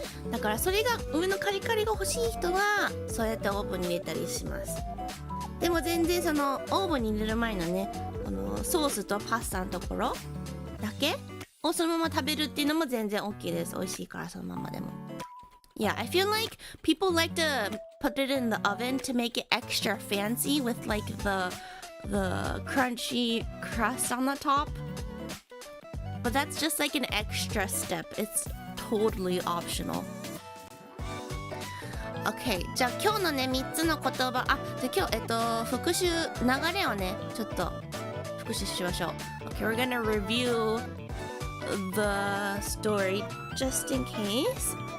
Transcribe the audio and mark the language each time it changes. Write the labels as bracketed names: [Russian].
[Japanese] だからそれが上のカリカリが欲しい人はそうやってオーブンに入れたりしますでも全然そのオーブンに入れる前のねソースとパスタのところだけをそのまま食べるっていうのも全然 OK です美味しいからそのままでも [English] Yeah, I feel like people like to put it in the oven to make it extra fancy with like the crunchy crust on the top. But that's just like an extra step. It's totally optional. [Japanese] Okay, じゃあ今日のね3つの言葉で今日復習流れをねちょっと復習しましょう。 [English] Okay, we're gonna review the story just in case.